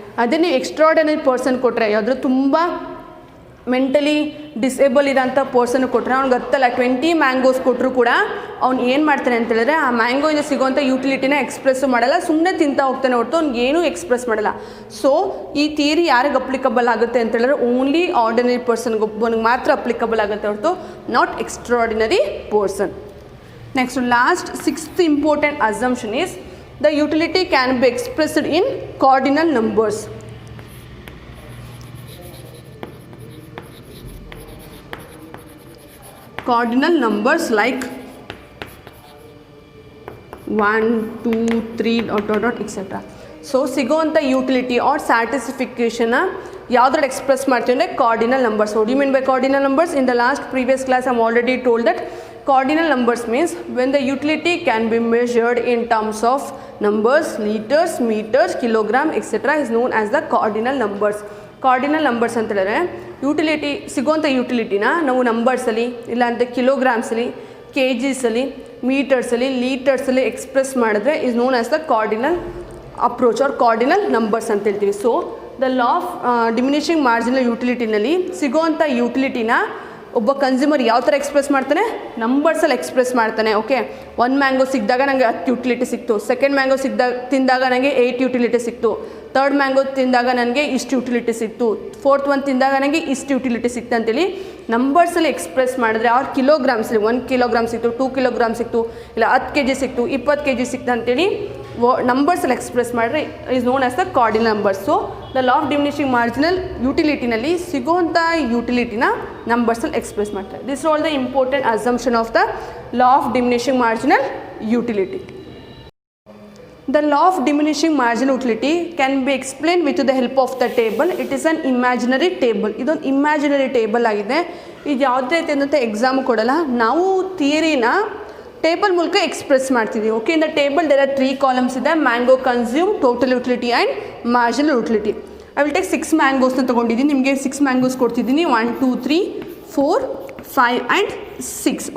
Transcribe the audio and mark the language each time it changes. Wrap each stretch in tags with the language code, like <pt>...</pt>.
<kn>ಅದೇ ನೀವು extraordinary person ಕೊಟ್ಟರೆ, ಯಾವುದಾದ್ರು ತುಂಬ ಮೆಂಟಲಿ ಡಿಸೇಬಲ್ ಇರೋಂಥ ಪರ್ಸನ್ ಕೊಟ್ಟರೆ ಅವ್ನಿಗೆ ಗೊತ್ತಲ್ಲ, 20 ಮ್ಯಾಂಗೋಸ್ ಕೊಟ್ಟರು ಕೂಡ ಅವ್ನು ಏನು ಮಾಡ್ತಾನೆ ಅಂತ ಹೇಳಿದ್ರೆ ಆ ಮ್ಯಾಂಗೋಯಿಂದ ಸಿಗೋವಂಥ ಯುಟಿಲಿಟಿನ ಎಕ್ಸ್ಪ್ರೆಸ್ಸು ಮಾಡಲ್ಲ, ಸುಮ್ಮನೆ ತಿಂತಾ ಹೋಗ್ತಾನೆ ಹೊರತು ಅವ್ನಿಗೇನು ಎಕ್ಸ್ಪ್ರೆಸ್ ಮಾಡಲ್ಲ. ಸೊ ಈ ಥಿಯರಿ ಯಾರಿಗೆ ಅಪ್ಲಿಕಬಲ್ ಆಗುತ್ತೆ ಅಂತ ಹೇಳಿದ್ರೆ ಓನ್ಲಿ ಆರ್ಡಿನರಿ ಪರ್ಸನ್ಗೆ ಒಬ್ಬನಿಗೆ ಮಾತ್ರ ಅಪ್ಲಿಕಬಲ್ ಆಗುತ್ತೆ ಹೊರತು</kn> <en>Not extraordinary person. Next last 6th important assumption is the utility can be expressed in cardinal numbers. Cardinal numbers like 1, 2, 3 etc.</en> <kn>So ಸಿಗೋವಂಥ utility R ಸ್ಯಾಟಿಸ್ಫಿಕೇಷನ್ನ ಯಾವುದ್ರಲ್ಲಿ ಎಕ್ಸ್ಪ್ರೆಸ್ ಮಾಡ್ತೀವಿ ಅಂದರೆ cardinal numbers.</kn> <en>What you mean by cardinal numbers? In the last previous class I already told that cardinal numbers means when the utility can be measured in terms of numbers, liters, meters, kilogram etc. is known as the cardinal numbers.</en> <kn>Cardinal numbers ಅಂತ ಹೇಳಿದ್ರೆ utility ಸಿಗೋಂಥ ಯುಟಿಲಿಟಿನ ನಾವು ನಂಬರ್ಸಲ್ಲಿ ಇಲ್ಲಾಂದರೆ ಕಿಲೋಗ್ರಾಮ್ಸಲ್ಲಿ, K ಜಿಸಲ್ಲಿ, ಮೀಟರ್ಸಲ್ಲಿ, ಲೀಟರ್ಸಲ್ಲಿ express ಮಾಡಿದ್ರೆ</kn> <en>is known as the cardinal approach or cardinal numbers</en> <kn>ಅಂತ ಹೇಳ್ತೀವಿ. So the law of diminishing marginal ಯುಟಿಲಿಟಿನಲ್ಲಿ ಸಿಗೋವಂಥ ಯುಟಿಲಿಟಿನ ಒಬ್ಬ consumer ಯಾವ ಥರ ಎಕ್ಸ್ಪ್ರೆಸ್ ಮಾಡ್ತಾನೆ? ನಂಬರ್ಸಲ್ಲಿ ಎಕ್ಸ್ಪ್ರೆಸ್ ಮಾಡ್ತಾನೆ. ಓಕೆ, 1 ಮ್ಯಾಂಗೋ ಸಿಕ್ಕಿದಾಗ ನನಗೆ 10 ಯುಟಿಲಿಟಿ ಸಿಕ್ತು, ಸೆಕೆಂಡ್ ಮ್ಯಾಂಗೋ ತಿಂದಾಗ ನನಗೆ 8 ಯುಟಿಲಿಟಿ ಸಿಕ್ತು, ಥರ್ಡ್ ಮ್ಯಾಂಗೋ ತಿಂದಾಗ ನನಗೆ ಇಷ್ಟು ಯುಟಿಲಿಟಿ ಸಿಕ್ತು, ಫೋರ್ತ್ ಒನ್ ತಿಂದಾಗ ನನಗೆ ಇಷ್ಟು ಯುಟಿಲಿಟಿ ಸಿಕ್ತು ಅಂತೇಳಿ ನಂಬರ್ಸಲ್ಲಿ ಎಕ್ಸ್ಪ್ರೆಸ್ ಮಾಡಿದ್ರೆ ಅವ್ರು ಕಿಲೋಗ್ರಾಮ್ಸಲ್ಲಿ 1 ಕಿಲೋಗ್ರಾಮ್ ಸಿಕ್ತು, 2 ಕಿಲೋಗ್ರಾಮ್ ಸಿಕ್ತು, ಇಲ್ಲ 10 kg ಸಿಕ್ತು, 20 kg ಸಿಕ್ತು ಅಂತೇಳಿ ನಂಬರ್ಸಲ್ಲಿ ಎಕ್ಸ್ಪ್ರೆಸ್ ಮಾಡಿದ್ರೆ</kn> <en>Is known as the cardinal numbers.</en> <kn>So the law of diminishing marginal ಯುಟಿಲಿಟಿನಲ್ಲಿ ಸಿಗೋವಂಥ ಯುಟಿಲಿಟಿನ ನಂಬರ್ಸಲ್ಲಿ express ಮಾಡ್ತಾರೆ.</kn> <en>This all the important assumption of the law of diminishing marginal utility. The law of diminishing marginal utility can be explained with the help of the table. It is an imaginary table.</en> <kn>ಇದೊಂದು imaginary table ಆಗಿದೆ. ಇದು ಯಾವುದೇ ರೀತಿಯಾದಂಥ exam ಕೊಡಲ್ಲ, ನಾವು ಥಿಯರಿನ table ಮೂಲಕ express ಮಾಡ್ತಿದ್ದೀವಿ.</kn> <en>Okay, in the table there are 3 columns ಇದೆ: mango consume, total utility and marginal utility. I will take</en> <kn>6 ಮ್ಯಾಂಗೋಸ್ನ ತೊಗೊಂಡಿದ್ದೀನಿ, ನಿಮಗೆ 6 ಮ್ಯಾಂಗೋಸ್ ಕೊಡ್ತಿದ್ದೀನಿ. 1, 2, 3, 4, 5 ಆ್ಯಂಡ್ 6.</kn>